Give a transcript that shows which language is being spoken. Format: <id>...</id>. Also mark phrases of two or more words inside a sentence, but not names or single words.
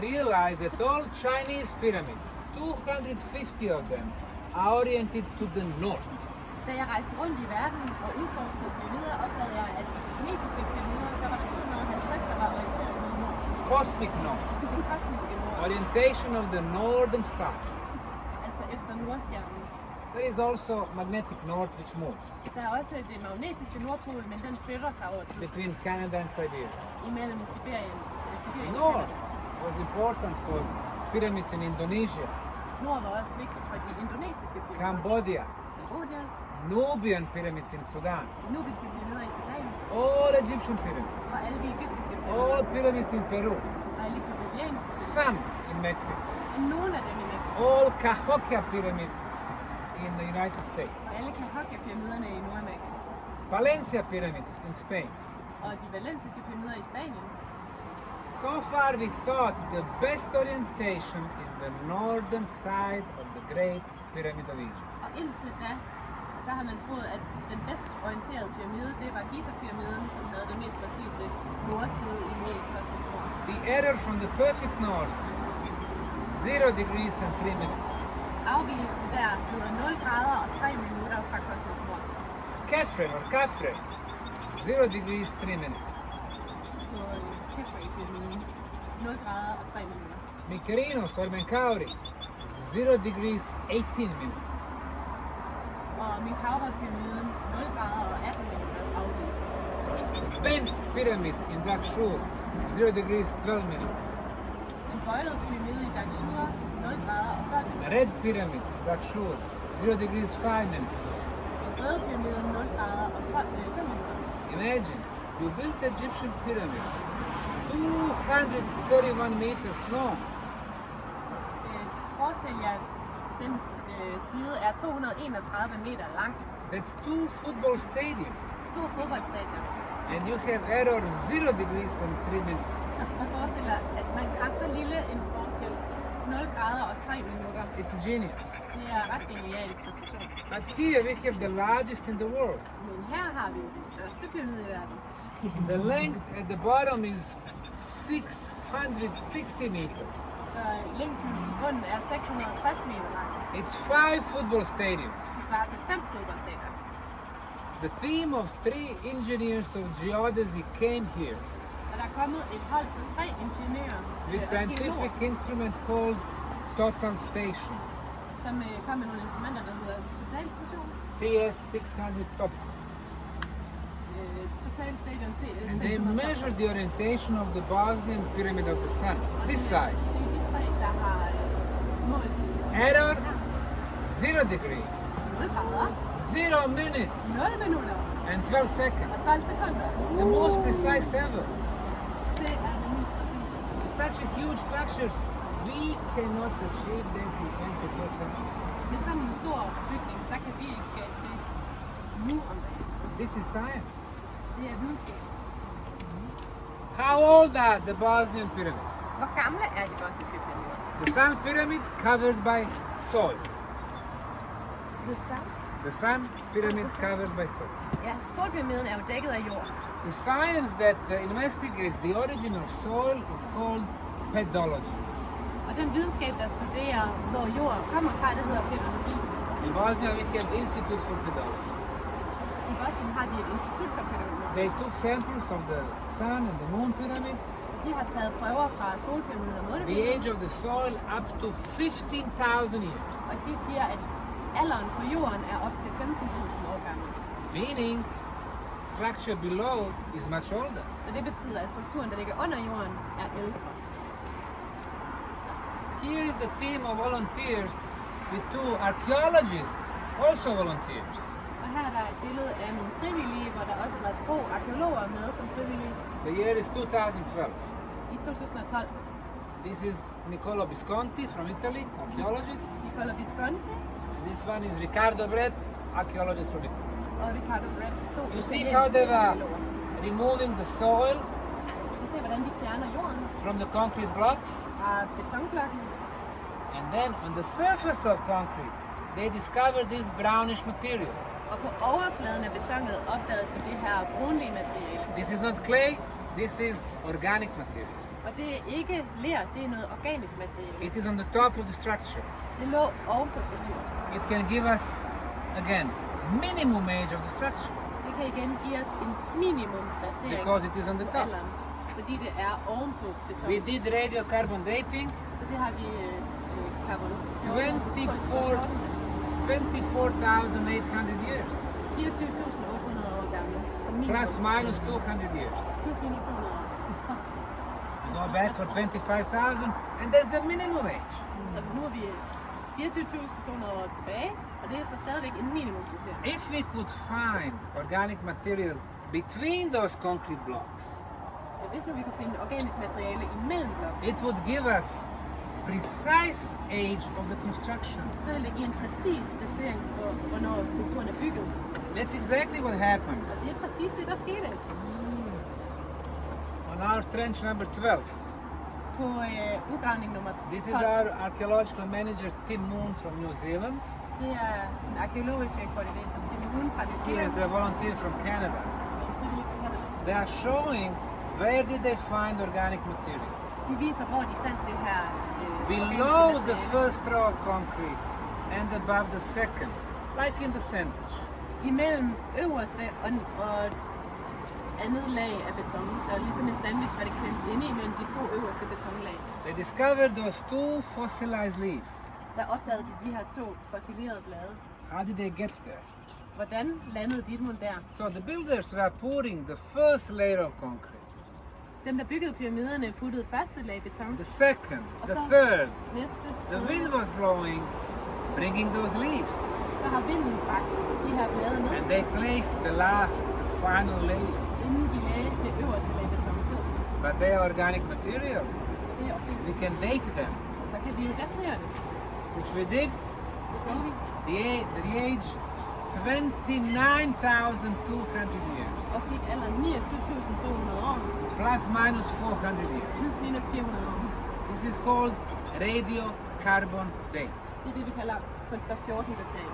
<en>Realize that all Chinese pyramids, 250 of them, are oriented to the north.</en> <da>Da jeg rejste rundt i verden og udforskede pyramider, opdagede jeg, at de kinesiske pyramider, der var der 250, der var orienteret mod nord.</da> <en>Cosmic north.</en> <da>Den kosmiske nord,</da> <en>Orientation of the northern star.</en> <da>altså efter nordstjernen.</da> <en>There is also magnetic north which moves</en> <da>Der er også det magnetiske nordpol, men den flytter sig over tid</da> <en>between Canada and Siberia.</en> <da>imellem Sibirien og</da> <en>North</en> <da>Canada.</da> <en>was important for pyramids in Indonesia,</en> <da>Nord var også vigtigt for de indonesiske pyramider.</da> <en>Cambodia,</en> <da>Cambodia,</da> <en>Nubian pyramids in Sudan,</en> <da>nubiske pyramider i Sudan,</da> <en>all Egyptian pyramids,</en> <da>og alle de egyptiske</da> <en>all</en> <da>pyramider,</da> <en>pyramids in Peru,</en> <da>og alle de peruvianske pyramider,</da> <en>some in Mexico,</en> <da>og nogle af dem i Mexico,</da> <en>all Cahokia pyramids in the United States,</en> <da>og alle Cahokia-pyramiderne i Nordamerika,</da> <en>Valencia pyramids in Spain.</en> <da>og de valensiske pyramider i Spanien.</da> <en>So far we thought the best orientation is the northern side of the Great Pyramid of Egypt.</en> <da>Og indtil da, der har man troet, at den bedst orienterede pyramide, det var Giza-pyramiden, som havde den mest præcise nordside imod kosmos nord.</da> <en>The error from the perfect north, 0 degrees and 3 minutes.</en> <da>Afvigelsen der hedder 0 grader og 3 minutter fra kosmos nord.</da> <en>Kefren or Kafre, 0 degrees, 3 minutes.</en> <da>På Kefre-pyramiden, 0 grader og 3 minutter.</da> <en>Mykerinos or Menkauri, 0 degrees, 18 minutes.</en> <da>Og Menkaure-pyramiden, 0 grader og 18 minutter afvigelsen.</da> <en>Bent Pyramid in Dashur, 0 degrees, 12 minutes.</en> <da>En bøjet pyramide i Dashur, 0 grader og 12 minutter.</da> <en>Red Pyramid in Dashur, 0 degrees, 5 minutes.</en> <da>En rød pyramide, 0 grader og 5 minutter.</da> <en>Imagine, you built the Egyptian pyramid, 231 meters long.</en> <da>Forestil jer, at dens side er 231 meter lang.</da> <en>That's 2 football stadiums.</en> <da>2 fodboldstadioner.</da> <en>And you have error 0 degrees and 3 minutes.</en> <da>Og forestil dig, at man har så lille en forskel, 0 grader og 3 minutter.</da> <en>It's genius.</en> <da>Det er ret genial præcision.</da> <en>But here we have the largest in the world.</en> <da>Men her har vi jo den største pyramide i verden.</da> <en>The length at the bottom is 660 meters.</en> <da>Så længden i bunden er 660 meter lang.</da> <en>It's 5 football stadiums.</en> <da>Det svarer til 5 fodboldstadioner.</da> <en>The team of 3 engineers of geodesy came here</en> <da>Og der er kommet et hold på 3 ingeniører</da> <en>with</en> <da>og</da> <en>scientific</en> <da>geologer,</da> <en>instrument called Total Station,</en> <da>som kom med nogle instrumenter, der hedder Totalstation.</da> <en>TS 600 Top.</en> <da>Totalstation TS</da> <en>And they</en> <da>600.</da> <en>measured the orientation of the Bosnian Pyramid of the Sun, this side.</en> <da>Det er de 3, der har målt</da> <en>Error 0 degrees,</en> <da>0 grader,</da> <en>0 minutes,</en> <da>0 minutter</da> <en>and 12 seconds.</en> <da>og 12 sekunder.</da> <en>The most precise ever.</en> <da>Det er det mest præcise.</da> <en>With such a huge structures, we cannot achieve that in 21st century.</en> <da>Med sådan en stor bygning, der kan vi ikke skabe det nu om dagen.</da> <en>This is science.</en> <da>Det er videnskab.</da> <en>How old are the Bosnian pyramids?</en> <da>Hvor gamle er de bosniske pyramider?</da> <en>The Sun Pyramid covered by soil. The Sun Pyramid covered by soil.</en> <da>Ja, solpyramiden er jo dækket af jord.</da> <en>The science that investigates the origin of soil is called pedology.</en> <da>Og den videnskab, der studerer, hvor jord kommer fra, det hedder pedologi.</da> <en>In Bosnia we have Institute for Pedology.</en> <da>I Bosnien har de et institut for pedologi.</da> <en>They took samples of the Sun and the Moon Pyramid,</en> <da>De har taget prøver fra solpyramiden og</da> <en>the</en> <da>månepyramiden,</da> <en>age of the soil up to 15,000 years.</en> <da>og de siger, at alderen på jorden er op til 15.000 år gammel.</da> <en>Meaning, structure below is much older.</en> <da>Så det betyder, at strukturen, der ligger under jorden, er ældre.</da> <en>Here is the team of volunteers with 2 archaeologists, also volunteers.</en> <da>Og her er der et billede af nogle frivillige, hvor der også var 2 arkeologer med som frivillige</da> <en>The year is 2012.</en> <da>i 2012.</da> <en>This is Niccolo Visconti from Italy, archaeologist.</en> <da>Nicola Visconti</da> <en>This one is Riccardo Brett, archaeologist from Italy.</en> <da>og Riccardo Brett, 2</da> <en>You see</en> <da>italienske</da> <en>how they were</en> <da>arkeologer.</da> <en>removing the soil</en> <da>I kan se, hvordan de fjerner jorden</da> <en>from the concrete blocks,</en> <da>fra betonblokken.</da> <en>and then on the surface of concrete, they discovered this brownish material.</en> <da>Og på overfladen af betonet opdagede de det her brunlige materiale.</da> <en>This is not clay, this is organic material.</en> <da>Og det er ikke ler, det er noget organisk materiale.</da> <en>It is on the top of the structure.</en> <da>Det lå oven på strukturen.</da> <en>It can give us, again, minimum age of the structure</en> <da>Det kan igen give os en minimumsdatering</da> <en>because it is on the</en> <da>på</da> <en>top.</en> <da>alderen, fordi det er oven på beton.</da> <en>We did radiocarbon dating,</en> <da>Så det har vi carbon</da> <en>24,800 years,</en> <da>24.800 år gammel. Som minimum.</da> <en>plus minus 200 years.</en> <da>Plus minus 200 år.</da> <en>You go back for 25,000 and that's the minimum age.</en> <da>Så nu er vi 24.200 år tilbage, og det er så stadigvæk en minimumsdatering.</da> <en>If we could find organic material between those concrete blocks,</en> <da>Hvis nu vi kunne finde organisk materiale imellem blokken,</da> <en>it would give us precise age of the construction.</en> <da>så vil det give en præcis datering for, hvornår strukturen er bygget.</da> <en>That's exactly what happened</en> <da>Og det er præcis det, der skete.</da> <en>on our trench number 12.</en> <da>På udgravning nummer 12.</da> <en>This is our archaeological manager Tim Moon from New Zealand.</en> <da>Det er den arkeologiske koordinator Semir Osmanagić fra New</da> <en>He is</en> <da>Zealand.</da> <en>the volunteer from Canada. They are showing where did they find organic material.</en> <da>De viser, hvor de fandt det her</da> <en>Below</en> <da>organiske</da> <en>the</en> <da>materiale.</da> <en>first row of concrete and above the second, like in the sandwich.</en> <da>Imellem øverste og andet lag af beton, så ligesom en sandwich var det klemt inde imellem de to øverste betonlag.</da> <en>They discovered those two fossilized leaves.</en> <da>Der opdagede de her to fossilerede blade.</da> <en>How did they get there?</en> <da>Hvordan landede de mon der?</da> <en>So the builders were pouring the first layer of concrete,</en> <da>Dem, der byggede pyramiderne, puttede første lag beton.</da> <en>the second, the</en> <da>Also-</da> <en>third.</en> <da>Næste,</da> <en>The</en> <da>tredje.</da> <en>wind was blowing, bringing those leaves.</en> <da>Så har vinden bragt de her blade ned,</da> <en>And they placed the last, the final layer.</en> <da>inden de lagde det øverste lag beton på.</da> <en>But they are organic material.</en> <da>Det er okay.</da> <en>We can date them,</en> <da>Så kan vi jo datere det.</da> <en>which we did.</en> <da>Det gjorde vi.</da> <en>The age 29,200 years,</en> <da>Og fik alderen 29.200 år.</da> <en>plus minus 400 years.</en> <da>Plus minus 400 år.</da> <en>This is called radiocarbon date.</en> <da>Det er det, vi kalder kunststof 14 datering.</da>